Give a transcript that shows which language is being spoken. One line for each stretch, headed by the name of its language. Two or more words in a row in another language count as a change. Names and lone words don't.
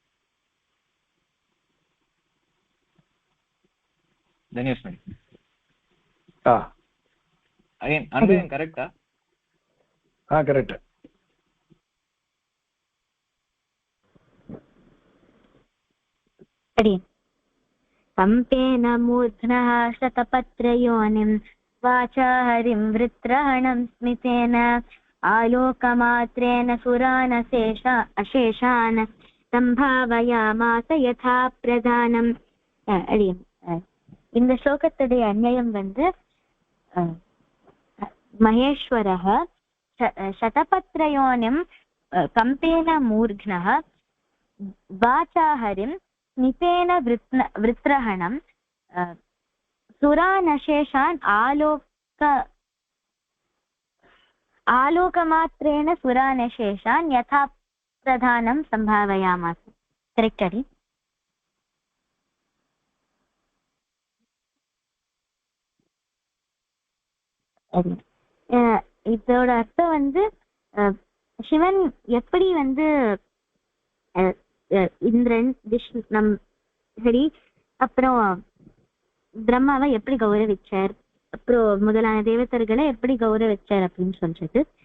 Tamil: தன்யஸ் மேடம். அன்பன் கரெக்டா? கரெக்ட்.
Sanskrit: कम्पेन मूर्ध्नः शतपत्रयोनिं वाचा हरिं वृत्रहणं स्मितेन आलोकमात्रेण सुरानशेषान् संभावयामास यथा प्रधानं.
Tamil: இந்த ஸ்லோகத்துடைய அன்வயம் வந்து
Sanskrit: महेश्वरः शतपत्रयोनिं कम्पेन मूर्ध्नः वाचा हरिं स्मितेन वृत्रहणं सुरानशेषान् आलोकमात्रेण सुरानशेषान् यथा प्रधानं संभावयामास.
Tamil: கரெக்ட் அடி? இதோட அர்த்தம் வந்து சிவன் எப்படி வந்து இந்திரன் விஷ்ணு சரி அப்புறம் பிரம்மாவை எப்படி கௌரவிச்சார், அப்புறம் முதலான தேவதர்களை எப்படி கௌரவிச்சார் அப்படின்னு சொல்றது.